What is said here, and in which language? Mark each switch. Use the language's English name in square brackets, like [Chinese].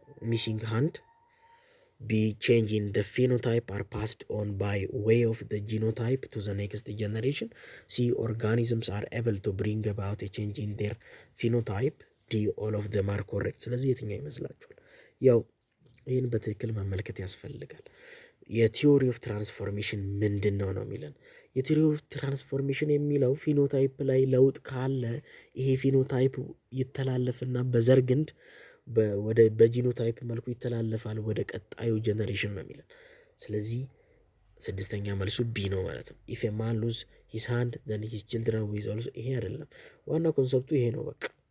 [English] ሚሲንግ ሃንድ። ቢ change in the phenotype are passed on by way of the genotype to the next generation. C organisms are able to bring about a change in their phenotype. D all of them are correct. [Amharic] ስለዚህ የትኛው ይመስላችኋል? ያው ይህን በትክክል መመልከት ያስፈልጋል። የቲዮሪ ኦፍ ትራንስፎርሜሽን ምንድን ነው ነው የሚለን። የቲዮሪ ኦፍ ትራንስፎርሜሽን የሚለው ፊኖታይፕ ላይ ለውጥ ካለ ይሄ ፊኖታይፕ ይተላለፍና በዘር ግንድ በጂኖታይፕ መልኩ ይተላለፋል ወደ ቀጣዩ ጀነሬሽን ነው የሚለን። ስለዚህ ስድስተኛ መልሱ ቢ ነው ማለት ነው። [English] ኢፍ ማን ሉዝ ሂስ ሃንድ ዘን ሂስ ችልድረን ዊዝ ኦልሶ። [Amharic] ይሄ አይደለም ዋና ኮንሰፕቱ ይሄ ነው። በቃ